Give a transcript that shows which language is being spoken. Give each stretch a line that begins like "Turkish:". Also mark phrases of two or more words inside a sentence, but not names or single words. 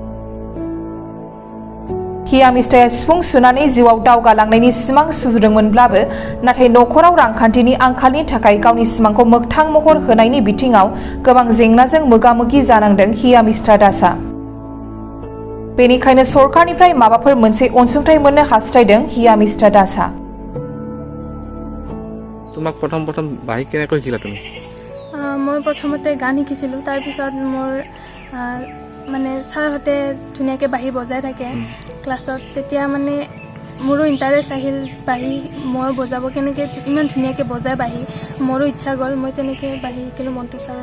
Bodo: हियामिष्टाया सिफुं सुनानै जिउआव दावगालांनायनि सिमां सुजुदोंमोनब्लाबो नाथाय नखराव रांखान्थिनि आंखालनि थाखाय गावनि सिमांखौ मोगथां महर होनायनि बिथिङाव गोबां जेंनाजों मोगा-मोगि जानांदों हियामिष्टा दासआ। बेनिखायनो सरकारनिफ्राय माबाफोर मोनसे अनसुंथाइ मोननो हास्थायदों हियामिष्टा दासआ।
Assamese: তোমাক প্ৰথম বাঁহী কেনেকৈ শিকিলা তুমি? মই প্ৰথমতে গান শিকিছিলোঁ, তাৰপিছত মোৰ মানে ছাৰহঁতে ধুনীয়াকৈ বাঁহী বজাই থাকে ক্লাছত, তেতিয়া মানে মোৰো ইণ্টাৰেষ্ট আহিল বাঁহী মই বজাব কেনেকৈ ইমান ধুনীয়াকৈ বজাই বাঁহী, মোৰো ইচ্ছা গ'ল, মই তেনেকৈ বাঁহী শিকিলোঁ মন্টু ছাৰৰ।